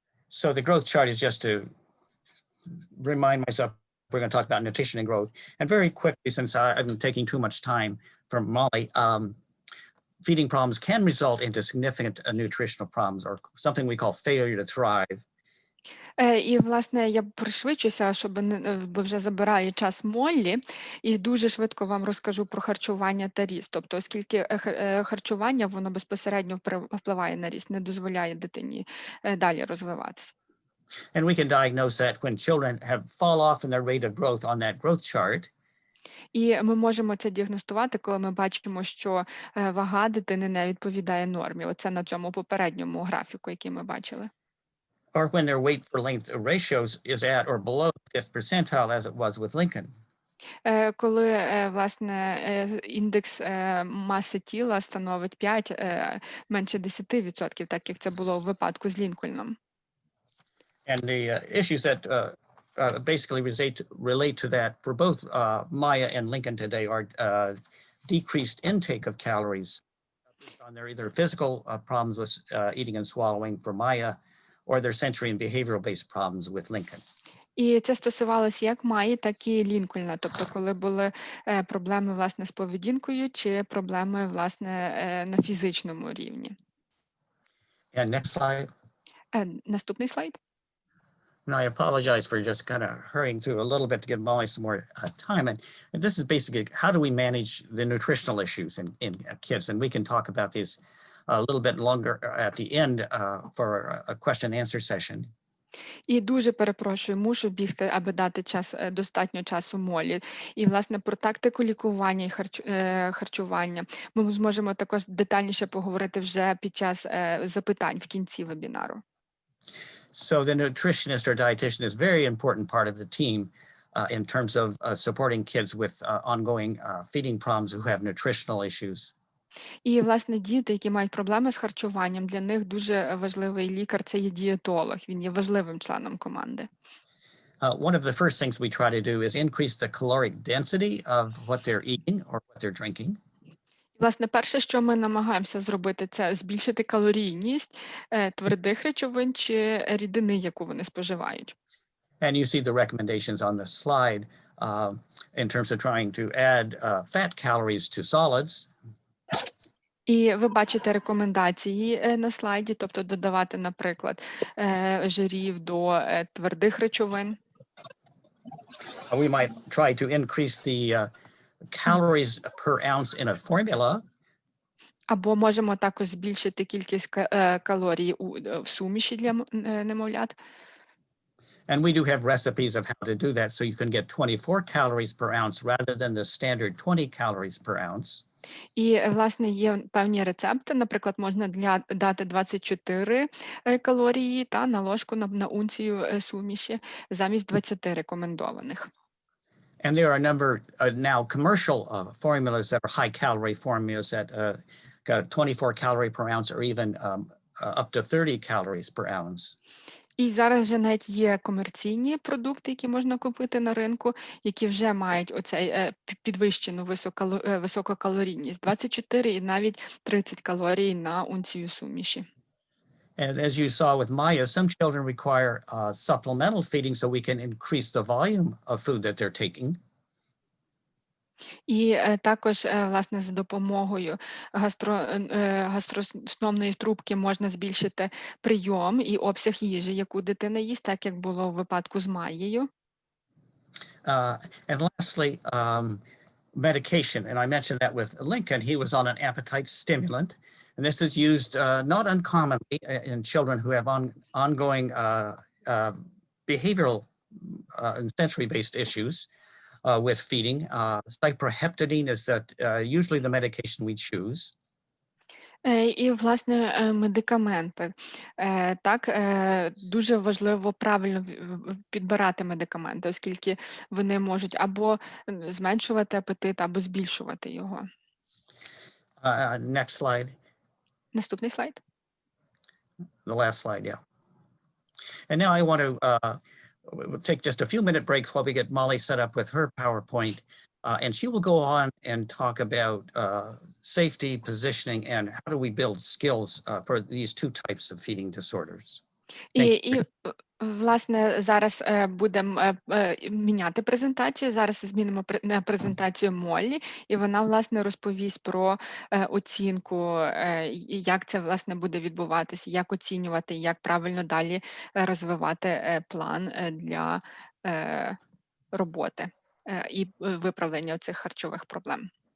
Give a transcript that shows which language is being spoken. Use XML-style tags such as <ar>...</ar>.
<en>So the growth chart is just to remind myself we're going to talk about nutrition and growth. And very quickly, since I'm taking too much time from Molly, feeding problems can result into significant nutritional problems or something we call failure to thrive.</en> <uk>І, власне, я пришвидшуся, бо вже забираю час Моллі, і дуже швидко вам розкажу про харчування та ріст. Тобто, оскільки харчування, воно безпосередньо впливає на ріст, не дозволяє дитині далі розвиватися.</uk> <en>And we can diagnose that when children have fall off in their rate of growth on that growth chart.</en> <uk>І ми можемо це діагностувати, коли ми бачимо, що вага дитини не відповідає нормі. Оце на цьому попередньому графіку, який ми бачили.</uk> <en>Or when their weight for length ratios is at or below 5th percentile, as it was with Lincoln.</en> <uk>Коли, власне, індекс маси тіла становить 5, менше 10%, так як це було в випадку з Лінкольном.</uk> <en>And the issues that basically relate to that for both Maya and Lincoln today are decreased intake of calories based on their either physical problems with eating and swallowing for Maya, or their sensory and behavioral-based problems with Lincoln.</en> <uk>І це стосувалося як Майї, так і Лінкольна, тобто коли були проблеми, власне, з поведінкою чи проблеми, власне, на фізичному рівні.</uk> <en>And next slide.</en> <uk>Наступний слайд.</uk> <en>And I apologize for just kind of hurrying through a little bit to give Molly some more time. And this is basically how do we manage the nutritional issues in kids? And we can talk about these a little bit longer at the end for a question and answer session.</en> <uk>І дуже перепрошую, мушу бігти, аби дати достатньо часу Молі. І, власне, про тактику лікування і харчування ми зможемо також детальніше поговорити вже під час запитань в кінці вебінару.</uk> <en>So the nutritionist or dietitian is a very important part of the team in terms of supporting kids with ongoing feeding problems who have nutritional issues.</en> <uk>І, власне, діти, які мають проблеми з харчуванням, для них дуже важливий лікар – це є дієтолог. Він є важливим членом команди.</uk> <en>One of the first things we try to do is increase the caloric density of what they're eating or what they're drinking.</en> <uk>Власне, перше, що ми намагаємося зробити, це збільшити калорійність твердих речовин чи рідини, яку вони споживають.</uk> <en>And you see the recommendations on the slide in terms of trying to add fat calories to solids.</en> <uk>І ви бачите рекомендації на слайді, тобто додавати, наприклад, жирів до твердих речовин.</uk> <en>We might try to increase the calories per ounce in a formula.</en> <uk>Або можемо також збільшити кількість калорій в суміші для немовлят.</uk> <en>And we do have recipes of how to do that, so you can get 24 calories per ounce rather than the standard 20 calories per ounce.</en> <uk>І, власне, є певні рецепти, наприклад, можна дати 24 калорії на ложку на унцію суміші замість 20 рекомендованих.</uk> <en>And there are a number now commercial formulas that are high calorie formulas that got 24 calorie per ounce or even up to 30 calories per ounce.</en> <uk>І зараз вже навіть є комерційні продукти, які можна купити на ринку, які вже мають оцей підвищену висококалорійність, 24 і навіть 30 калорій на унцію суміші.</uk> <en>And as you saw with Maya, some children require supplemental feeding so we can increase the volume of food that they're taking.</en> <uk>І також, власне, за допомогою гастросомної трубки можна збільшити прийом і обсяг їжі, яку дитина їсть, так як було в випадку з Майєю.</uk> <en>And lastly, medication. And I mentioned that with Lincoln, he was on an appetite stimulant. And this is used not uncommonly in children who have ongoing behavioral and sensory-based issues with feeding. Cyproheptadine is usually the medication we choose.</en> <uk>І, власне, медикаменти. Так, дуже важливо правильно підбирати медикаменти, оскільки вони можуть або зменшувати апетит, або збільшувати його.</uk> <en>Next slide.</en> <uk>Наступний слайд.</uk> <en>The last slide, yeah. And now I want to we'll take just a few minute break while we get Molly set up with her PowerPoint. And she will go on and talk about safety, positioning, and how do we build skills for these two types of feeding disorders.</en> <uk>І власне, зараз будемо міняти презентацію. Зараз змінимо на презентацію Моллі, і вона, власне, розповість про оцінку, як це, власне, буде відбуватися, як оцінювати, як правильно далі розвивати план для роботи і виправлення цих харчових проблем.</uk>